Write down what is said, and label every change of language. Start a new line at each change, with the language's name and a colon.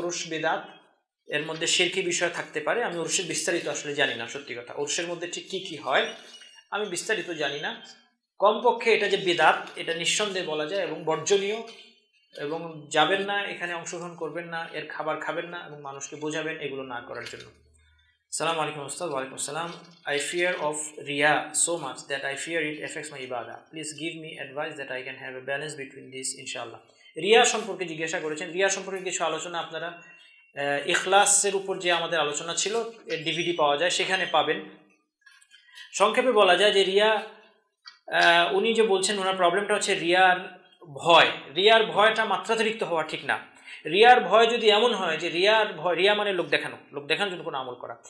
Bangla: ওরস বেদাত, এর মধ্যে শিরকি বিষয় থাকতে পারে। আমি ওরসের বিস্তারিত আসলে জানি না, সত্যি কথা। ওরসের মধ্যে ঠিক কি কি হয় আমি বিস্তারিত জানি না। কমপক্ষে এটা যে বেদাত এটা নিঃসন্দেহে বলা যায় এবং বর্জনীয়, এবং যাবেন না, এখানে অংশগ্রহণ করবেন না, এর খাবার খাবেন না এবং মানুষকে বোঝাবেন এগুলো না করার জন্য।
English: Assalamu alaikum Ustaz. Wa alaikum assalam. I fear of riya so much that I fear it affects my ibadah. Please give me advice that I can have a balance between this, inshallah.
Bangla: Riya সম্পর্কে জিজ্ঞাসা করেছেন। রিয়া সম্পর্কে কিছু আলোচনা আপনারা ইখলাসের উপর যে আমাদের আলোচনা ছিল, এর ডিভিডি পাওয়া যায়, সেখানে পাবেন। সংক্ষেপে বলা যায় যে রিয়া, উনি যে বলছেন ওনার প্রবলেমটা হচ্ছে রিয়ার ভয়। রিয়ার ভয়টা মাত্রাতিরিক্ত হওয়া ঠিক না। রিয়ার ভয় যদি এমন হয় যে রিয়া মানে লোক দেখানোর জন্য কোনো আমল করা।